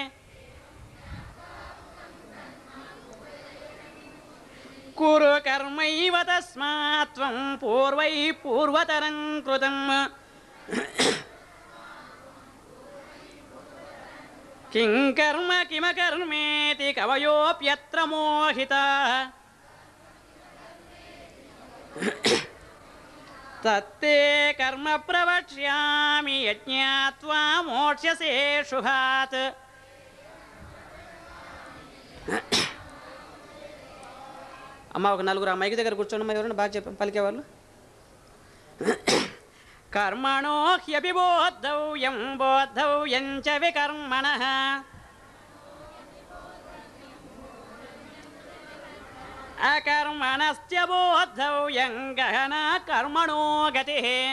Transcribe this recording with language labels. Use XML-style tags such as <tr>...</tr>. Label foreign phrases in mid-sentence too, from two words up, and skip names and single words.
<sa>कुरु कर्मैव तस्मात् त्वं पूर्वैः पूर्वतरं कृतम् किं कर्म किमकर्मेति कवयोऽप्यत्र मोहिताः తత్తే కర్మ ప్రవక్ష్యామి యజ్ఞాత్వా మోక్ష్యసే శుభాత్.</sa> <te>అమ్మ ఒక నలుగురు ఆ మైకి దగ్గర కూర్చోండి. ఎవరైనా బాగా చెప్ప పలికేవాళ్ళు.</te> <sa>కర్మణో హ్యపి బోద్ధవ్యం బోద్ధవ్యం చ వికర్మణః అకర్మణశ్చ బోద్ధవ్యం గహనా కర్మణో గతిః.</sa>